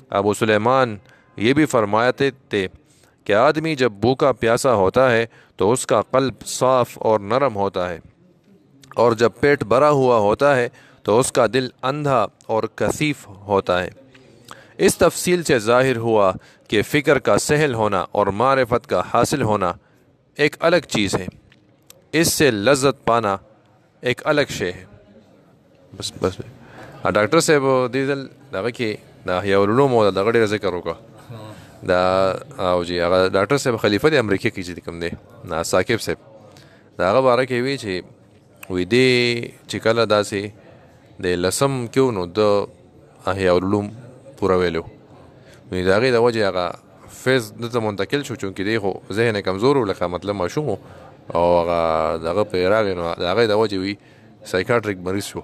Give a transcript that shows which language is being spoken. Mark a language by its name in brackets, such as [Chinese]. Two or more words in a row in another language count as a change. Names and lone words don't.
[Urdu] ابو سلیمان یہ بھی فرماتے تھے کہ آدمی جب بھوکا پیاسا ہوتا ہے تو اس کا قلب صاف اور نرم ہوتا ہے، اور جب پیٹ بھرا ہوا ہوتا ہے تو اس کا دل اندھا اور کثیف ہوتا ہے۔ اس تفصیل سے ظاہر ہوا کہ فکر کا سہل ہونا اور معرفت کا حاصل ہونا ایک الگ چیز ہے، اس سے لذت پانا ایک الگ شے ہے۔ [Pashto] بس ډاکټر صاحب دې ځل دغه کې د احیاء العلوم او دغه ډېر ذکر وکړه دا، او جی هغه ډاکټر صاحب خلیفه د امریکا کې چې کوم دی نا ثاقب صاحب د هغه باره کې وی چې وی دې چې کله داسې د لسم کېو نو د احیاء العلوم پوره ویلو، نو د هغې د وجې هغه فیض دلته منتقل شو، چونکې دی خو ذهن یې کمزور و، لکه مطلب ماشوم و، او هغه دغه پرې راغی نو د هغې د وجې وی سایکاټریک مریض شو.